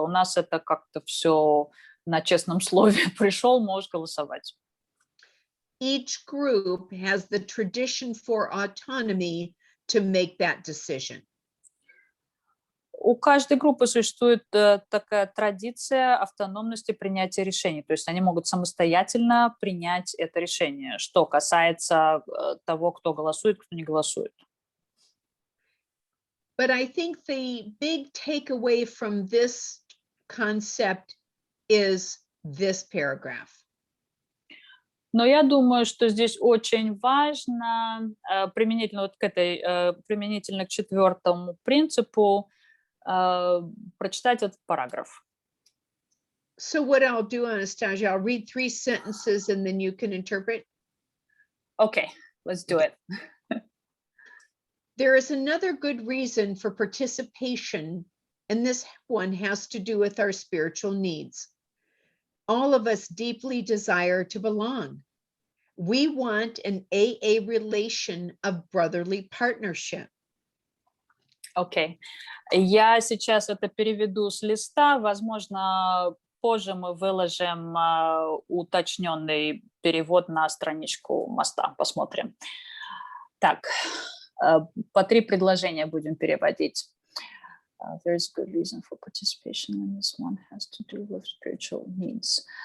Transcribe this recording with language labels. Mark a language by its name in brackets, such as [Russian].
[Russian] У нас это как-то все на честном слове. Пришел, можешь голосовать. [English] Each group has the tradition for autonomy to make that decision. [Russian] У каждой группы существует такая традиция автономности принятия решений. То есть они могут самостоятельно принять это решение, что касается того, кто голосует, кто не голосует. [English] But I think the big takeaway from this concept is this paragraph. [Russian] Но я думаю, что здесь очень важно применительно вот к применительно к 4-му принципу прочитать этот параграф. [English] So what I'll do, Anastasia, I'll read 3 sentences and then you can interpret. Okay, let's do it. There is another good reason for participation, and this one has to do with our spiritual needs. All of us deeply desire to belong. We want an AA relation of brotherly partnership. [Russian] Окей. Я сейчас это переведу с листа. Возможно, позже мы выложим уточненный перевод на страничку МОСТа. Посмотрим. Так, по 3 предложения будем переводить. [English] There is good reason for participation, and this one has to do with spiritual needs.